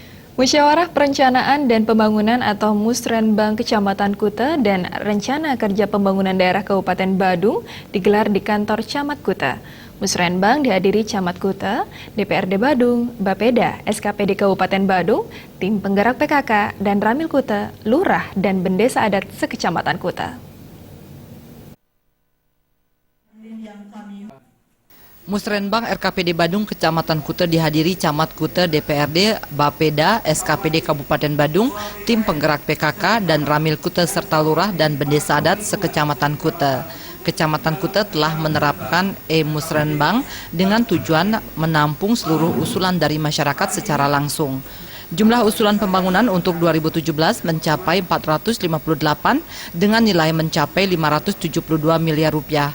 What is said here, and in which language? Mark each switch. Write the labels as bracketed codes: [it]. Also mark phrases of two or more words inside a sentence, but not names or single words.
[id] Musyawarah Perencanaan dan Pembangunan atau Musrenbang Kecamatan Kuta dan Rencana Kerja Pembangunan Daerah Kabupaten Badung digelar di kantor Camat Kuta. Musrenbang dihadiri Camat Kuta, DPRD Badung, Bapeda, SKPD Kabupaten Badung, tim penggerak PKK, dan Ramil Kuta, Lurah, dan Bendesa Adat Sekecamatan Kuta. Musrenbang RKPD Badung Kecamatan Kuta dihadiri Camat Kuta, DPRD, Bapeda, SKPD Kabupaten Badung, tim penggerak PKK, dan Ramil Kuta serta Lurah dan Bendesa Adat Sekecamatan Kuta. Kecamatan Kuta telah menerapkan Musrenbang dengan tujuan menampung seluruh usulan dari masyarakat secara langsung. Jumlah usulan pembangunan untuk 2017 mencapai 458 dengan nilai mencapai 572 miliar rupiah.